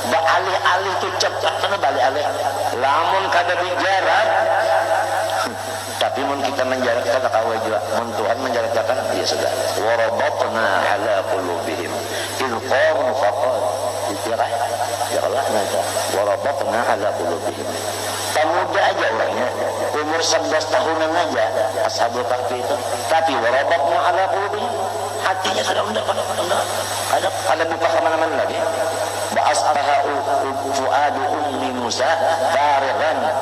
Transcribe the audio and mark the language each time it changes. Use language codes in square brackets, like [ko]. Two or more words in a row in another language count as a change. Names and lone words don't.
[bjn] baalih-alih itu cepat karena balik alih lamun kada dijarak Tapi mun kita menjalankan kawai juga, mun Tuhan menjalankan, ya sudah. [ar] وربطنا على قلوبهم إذ قاموا فقد. [bjn] Dikira ya Allah nanti. [ar] وربطنا على قلوبهم. [bjn] Pemuda aja orangnya, umur 11 tahunan aja Ashabul Kahfi itu. Tapi [ar] وربطنا على قلوبهم, [bjn] hatinya sudah ada buka kemana-mana lagi. [ar] وأصبح فؤاد أم موسى فارغا.